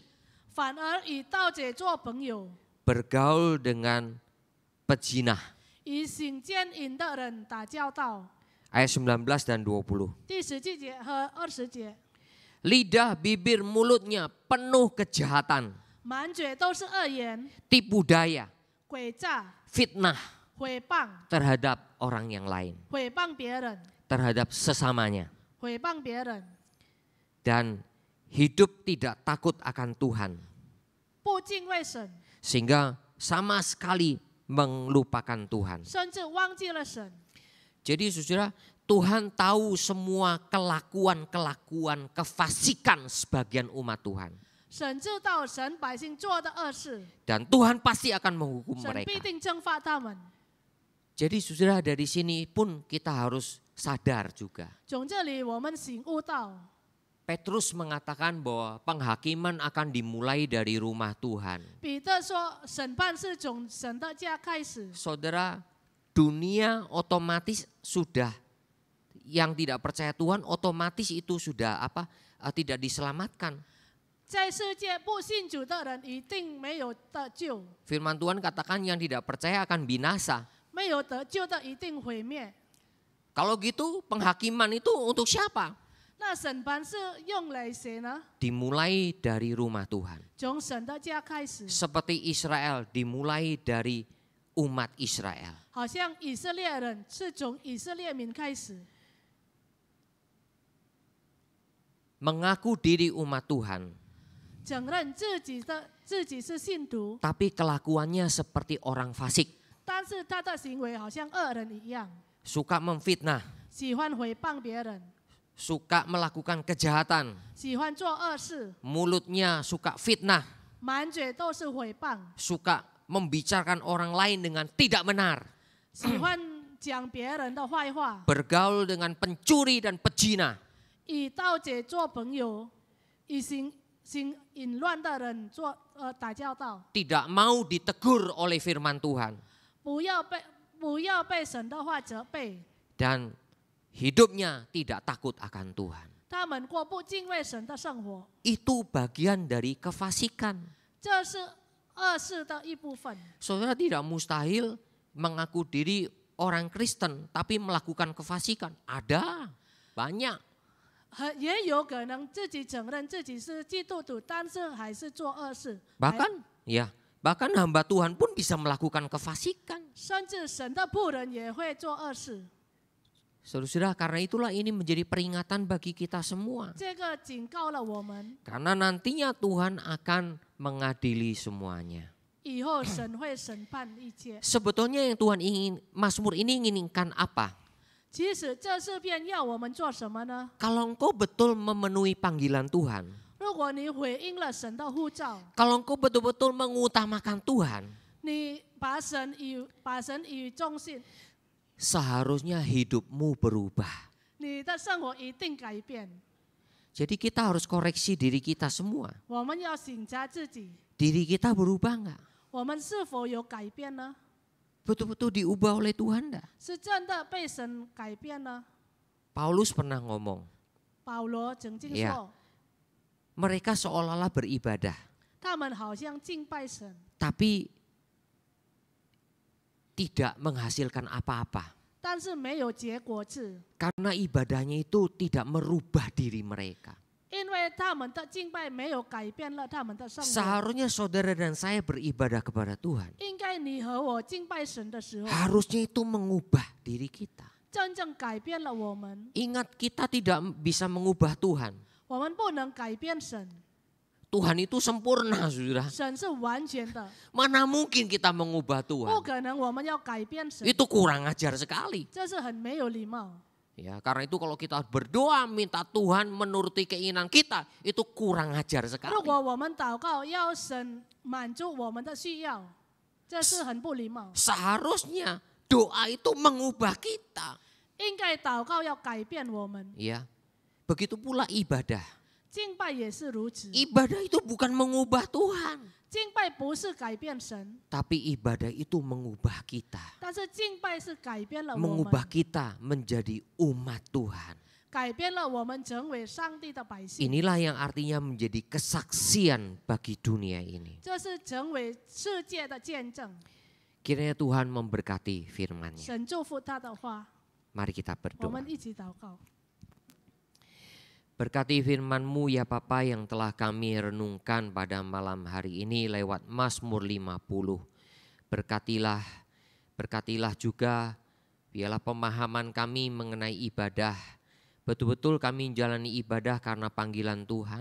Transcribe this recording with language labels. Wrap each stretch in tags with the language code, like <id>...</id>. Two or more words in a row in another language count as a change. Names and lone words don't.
<zh>反而以盗贼做朋友，</zh> <id>bergaul dengan pejinah.</id> <zh>与行奸淫的人打交道。</zh> <id>Ayat 19 dan 20.</id> <zh>第17节和20节，</zh> <id>Lidah bibir mulutnya penuh kejahatan,</id> <zh>满嘴都是恶言、</zh> <id>tipu daya,</id> <zh>诡诈、</zh> <id>fitnah</id> <zh>毁谤、</zh> <id>terhadap orang yang lain,</id> <zh>毁谤别人、</zh> <id>terhadap sesamanya.</id> <zh>毁谤别人，</zh> <id>Dan hidup tidak takut akan Tuhan.</id> <zh>不敬畏神，</zh> <id>Sehingga sama sekali melupakan Tuhan.</id> <zh>甚至忘记了神。</zh> <id>Jadi saudara, Tuhan tahu semua kelakuan-kelakuan kefasikan sebagian umat Tuhan.</id> <zh>神知道神百姓做的恶事，</zh> <id>Dan Tuhan pasti akan menghukum</id> <zh>神必</zh> <id>mereka.</id> <zh>定征发他们。</zh> <id>Jadi saudara, dari sini pun kita harus sadar juga.</id> <zh>从这里我们醒悟到，</zh> <id>Petrus mengatakan bahwa penghakiman akan dimulai dari rumah Tuhan.</id> <zh>彼得说，审判是从神的家开始。</zh> <id>Saudara, dunia otomatis sudah, yang tidak percaya Tuhan otomatis itu sudah tidak diselamatkan.</id> <zh>在世界不信主的人一定没有得救，</zh> <id>Firman Tuhan katakan yang tidak percaya akan binasa.</id> <zh>没有得救的一定毁灭。</zh> <id>Kalau gitu penghakiman itu untuk siapa?</id> <zh>那审判是用来谁呢？</zh> <id>Dimulai dari rumah Tuhan.</id> <zh>从神的家开始，</zh> <id>Seperti Israel dimulai dari umat Israel.</id> <zh>好像以色列人是从以色列民开始，</zh> <id>Mengaku diri umat Tuhan,</id> <zh>承认自己是信徒，</zh> <id>tapi kelakuannya seperti orang fasik.</id> <zh>但是他的行为好像恶人一样，</zh> <id>Suka memfitnah,</id> <zh>喜欢诽谤别人，</zh> <id>suka melakukan kejahatan.</id> <zh>喜欢做恶事，</zh> <id>Mulutnya suka fitnah,</id> <zh>满嘴都是诽谤，</zh> <id>suka membicarakan orang lain dengan tidak benar.</id> <zh>喜欢讲别人的坏话，</zh> <id>Bergaul dengan pencuri dan pejina.</id> <zh>与盗贼做朋友，与行淫乱的人打交道，</zh> <id>tidak mau ditegur oleh firman Tuhan,</id> <zh>不要被神的话责备，</zh> <id>dan hidupnya tidak takut akan Tuhan.</id> <zh>他们过不敬畏神的生活，</zh> <id>Itu bagian dari kefasikan.</id> <zh>这是恶事的一部分。</zh> <id>Saudara, tidak mustahil mengaku diri orang Kristen tapi melakukan kefasikan. Ada, banyak.</id> <zh>也有可能自己承认自己是基督徒，但是还是做恶事。</zh> <id>Bahkan hamba Tuhan pun bisa melakukan kefasikan.</id> <zh>甚至神的仆人也会做恶事。</zh> <id>Saudara, karena itulah ini menjadi peringatan bagi kita semua.</id> <zh>这个警告了我们，</zh> <id>Karena nantinya Tuhan akan mengadili semuanya.</id> <zh>以后神会审判一切。</zh> <id>Sebetulnya yang Tuhan ingin, Mazmur ini inginkan apa?</id> <zh>其实这诗篇要我们做什么呢？</zh> <id>Kalau engkau betul memenuhi panggilan Tuhan,</id> <zh>如果你回应了神的呼召，</zh> <id>kalau engkau betul-betul mengutamakan Tuhan,</id> <zh>你把神以中心，</zh> <id>seharusnya hidupmu berubah.</id> <zh>你的生活一定改变。</zh> <id>Jadi kita harus koreksi diri kita semua.</id> <zh>我们要省察自己，</zh> <id>Diri kita berubah enggak?</id> <zh>我们是否有改变呢？</zh> <id>Betul-betul diubah oleh Tuhan enggak?</id> <zh>是真的被神改变呢？</zh> <id>Paulus pernah ngomong,</id> <zh>保罗曾经</zh> <id>Ya.</id> <zh>说，</zh> <id>mereka seolah-olah beribadah,</id> <zh>他们好像敬拜神，</zh> <id>tapi tidak menghasilkan apa-apa.</id> <zh>但是没有结果子，</zh> <id>Karena ibadahnya itu tidak merubah diri mereka.</id> <zh>因为他们的敬拜没有改变了他们的生活。</zh> <id>Seharusnya saudara dan saya beribadah kepada Tuhan.</id> <zh>应该你和我敬拜神的时候，</zh> <id>Harusnya itu mengubah diri kita.</id> <zh>真正改变了我们。</zh> <id>Ingat, kita tidak bisa mengubah Tuhan.</id> <zh>我们不能改变神，</zh> <id>Tuhan itu sempurna, saudara.</id> <zh>神是完全的，</zh> <id>Mana mungkin kita mengubah</id> <zh>不</zh> <id>Tuhan?</id> <zh>可能我们要改变神，</zh> <id>Itu kurang ajar sekali.</id> <zh>这是很没有礼貌。</zh> <id>Ya, karena itu kalau kita berdoa minta Tuhan menuruti keinginan kita, itu kurang ajar</id> <zh>如</zh> <id>sekali.</id> <zh>果我们祷告要神满足我们的需要，这是很不礼貌。</zh> <id>Seharusnya doa itu mengubah kita.</id> <zh>应该祷告要改变我们，</zh> <id>Ya, begitu pula ibadah.</id> <zh>敬拜也是如此。</zh> <id>Ibadah itu bukan mengubah Tuhan,</id> <zh>敬拜不是改变神，</zh> <id>tapi ibadah itu mengubah kita.</id> <zh>但是敬拜是改变了我</zh> <id>Mengubah</id> <zh>们，</zh> <id>kita menjadi umat Tuhan.</id> <zh>改变了我们成为上帝的百姓。</zh> <id>Inilah yang artinya menjadi kesaksian bagi dunia ini.</id> <zh>这是成为世界的见证。</zh> <id>Kiranya Tuhan memberkati firman-Nya.</id> <zh>神祝福他的话，</zh> <id>Mari kita</id> <zh>我</zh> <id>berdoa.</id> <zh>们一起祷告。</zh> <id>Berkati firman-Mu ya Bapa yang telah kami renungkan pada malam hari ini lewat Mazmur 50. Berkatilah juga biarlah pemahaman kami mengenai ibadah. Betul-betul kami menjalani ibadah karena panggilan Tuhan.</id>